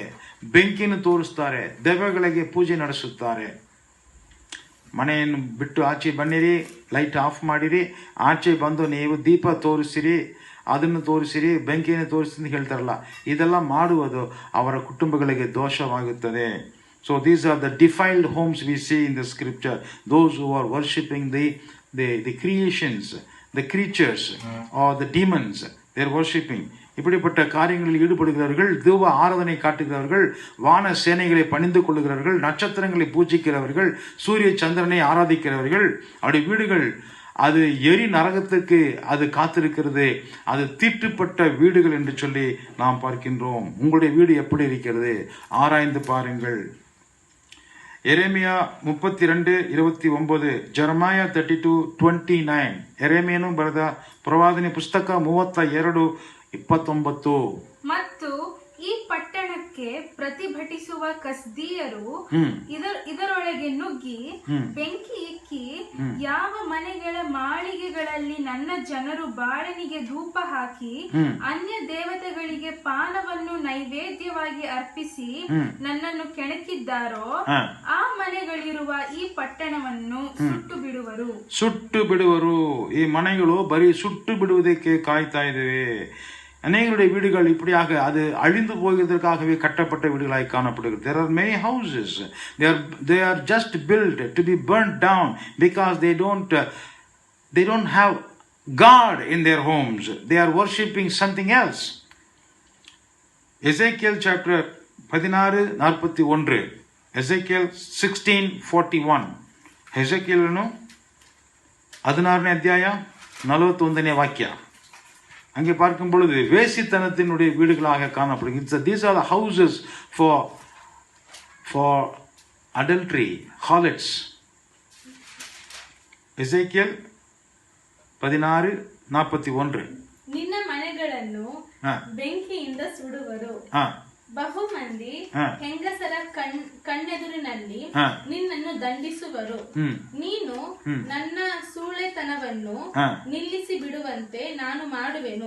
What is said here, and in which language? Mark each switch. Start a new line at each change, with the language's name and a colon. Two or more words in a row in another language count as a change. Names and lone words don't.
Kannada: ಬೆಂಕಿಯನ್ನು ತೋರಿಸ್ತಾರೆ, ದೆವ್ವಗಳಿಗೆ ಪೂಜೆ ನಡೆಸುತ್ತಾರೆ. ಮನೆಯನ್ನು ಬಿಟ್ಟು ಆಚೆ ಬನ್ನಿರಿ, ಲೈಟ್ ಆಫ್ ಮಾಡಿರಿ, ಆಚೆ ಬಂದು ನೀವು ದೀಪ ತೋರಿಸಿರಿ. ಅದನ್ನು ತೋರಿಸಿರಿ, ಬೆಂಕಿಯನ್ನು ತೋರಿಸಿ ಅಂತ ಹೇಳ್ತಾರಲ್ಲ, ಇದೆಲ್ಲ ಮಾಡುವುದು ಅವರ ಕುಟುಂಬಗಳಿಗೆ ದೋಷವಾಗುತ್ತದೆ.
English: So these are the defiled homes we see in the scripture. Those who are worshipping the creations, the creatures or the demons, they are worshipping.
Tamil: இப்படிப்பட்ட காரியங்களில் ஈடுபடுகிறவர்கள், தேவ ஆராதனை காட்டுகிறவர்கள், வான சேனைகளை பணிந்து கொள்ளுகிறவர்கள், நட்சத்திரங்களை பூஜிக்கிறவர்கள், சூரிய சந்திரனை ஆராதிக்கிறவர்கள், அப்படி வீடுகள் அது எரி நரகத்துக்கு அது காத்திருக்கிறது. அது தீட்டுப்பட்ட வீடுகள் என்று சொல்லி நாம் பார்க்கின்றோம். உங்களுடைய வீடு எப்படி இருக்கிறது? ஆராய்ந்து பாருங்கள். எரேமியா 32:29,
Kannada: ಜೆರೆಮಿಯಾ 32:29. ಎರೆಮಿಯನು ಬರೆದ ಪ್ರವಾದನೆ ಪುಸ್ತಕ 32:29. ಮತ್ತು ಈ ಪಟ್ಟಣಕ್ಕೆ ಪ್ರತಿಭಟಿಸುವ ಕಸ್ದೀಯರು ಇದರೊಳಗೆ ನುಗ್ಗಿ ಬೆಂಕಿ ಇಕ್ಕಿ ಯಾವ ಮನೆಗಳ ಮಾಳಿಗೆಗಳಲ್ಲಿ ನನ್ನ ಜನರು ಬಾಳನಿಗೆ ಧೂಪ ಹಾಕಿ ಅನ್ಯ ದೇವತೆಗಳಿಗೆ ಪಾನವನ್ನು ನೈವೇದ್ಯವಾಗಿ ಅರ್ಪಿಸಿ ನನ್ನನ್ನು ಕೆಣಕಿದ್ದಾರೋ ಆ ಮನೆಗಳಿರುವ ಈ ಪಟ್ಟಣವನ್ನು ಸುಟ್ಟು ಬಿಡುವರು. ಈ ಮನೆಗಳು ಬರೀ ಸುಟ್ಟು ಬಿಡುವುದಕ್ಕೆ ಕಾಯ್ತಾ ಇದ್ದೇವೆ.
Tamil: அநேகருடைய வீடுகள் இப்படியாக அது அழிந்து போகிறதற்காகவே கட்டப்பட்ட வீடுகளாய் காணப்படுகிறது.
English: There are many houses. They are just built to be burnt down because they don't have God in their homes. They are worshipping something else. Ezekiel chapter 16:41. Ezekiel 16:41.
Kannada: Ezekielನು 16ನೇ ಅಧ್ಯಾಯ 41ನೇ ವಾಕ್ಯ.
Tamil: அங்கே பார்க்கும் பொழுது வேசித்தனத்தினுடைய வீடுகளாக காணப்படுகிறது.
English: These are the houses for adultery, harlots. Ezekiel 16:41.
Kannada: ನಿನ್ನ ಮನೆಗಳನ್ನು ಬೆಂಕಿಯಿಂದ ಸುಡುವರು. ಬಹುಮಂದಿ ಹೆಂಗಸರ ಕಣ್ಣೆದುರಿನಲ್ಲಿ ನಿನ್ನನ್ನು ದಂಡಿಸುವರು. ನೀನು ನನ್ನ ಸೂಳೆತನವನ್ನು ನಿಲ್ಲಿಸಿ ಬಿಡುವಂತೆ ನಾನು ಮಾಡುವೆನು.